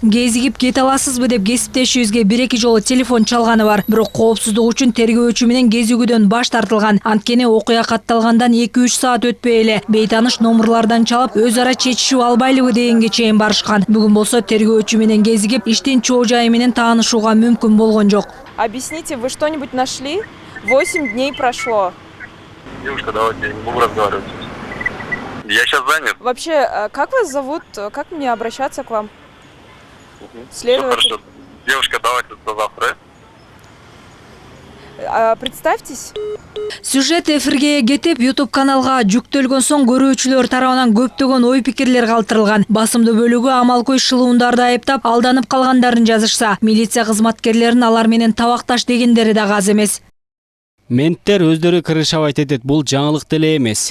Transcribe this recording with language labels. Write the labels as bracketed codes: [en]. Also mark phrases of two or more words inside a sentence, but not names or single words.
[ky] Кезигип кете аласызбы деп кесиптешибизге 1-2 жолу телефон чалганы бар. Бирок коопсуздук үчүн тергөөчү менен кезигүүдөн баш тартылган. Анткени окуя катталгандан 2-3 саат өтпөй эле бейтаныш номерлардан чалып өз ара чечишип албайлыбы дегенге чейин барышкан. Бүгүн болсо тергөөчү менен кезигип иштин чоо жайы менен таанышууга мүмкүн болгон жок. [ru] Объясните, вы что-нибудь нашли? 8 дней прошло. Девушка, давайте я не могу разговаривать. Я сейчас занят. Вообще, как вас зовут? Как мне обращаться к вам? Следователь. Все хорошо. Девушка, давайте до завтра. Представьтесь. [ky] Сюжет эфирге кетип, YouTube каналга жүктөлгөн соң көрүүчүлөр тарабынан көптөгөн ой-пикирлер калтырылган. Басымдуу бөлүгү амалкөй шылуундарды айыптап, алданып калгандарын жазышса, милиция кызматкерлерин алар менен табакташ дегендери да аз эмес. Менттер өздөрү кырышабайт этет, бул жаңылык деле эмес.